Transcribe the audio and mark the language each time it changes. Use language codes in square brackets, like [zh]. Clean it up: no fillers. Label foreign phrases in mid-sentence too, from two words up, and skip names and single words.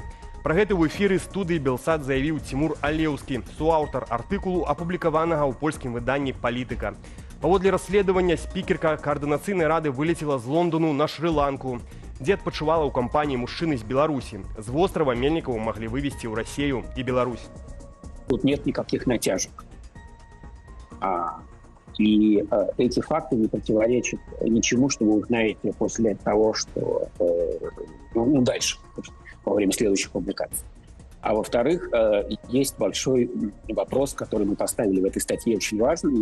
[be] Пра гэта ў эфіры студыі Белсат заявіў Цімур Алеўскі, суаўтар артыкулу, апублікаванага ў польскім выданні «Палітыка». Паводле расследавання спікерка каардынацыйнай рады вылецела з Лондану на Шры-Ланку, дзе адпачывала ў кампаніі мужчыны з Беларусі. З вострава Мельнікаву маглі вывезці ў Расію і Беларусь. [ru] Тут нет никаких натяжек. И эти факты не противоречат ничему, что вы узнаете после того, что дальше, во время следующих публикаций. А во-вторых, есть большой вопрос, который мы поставили в этой статье, очень важный.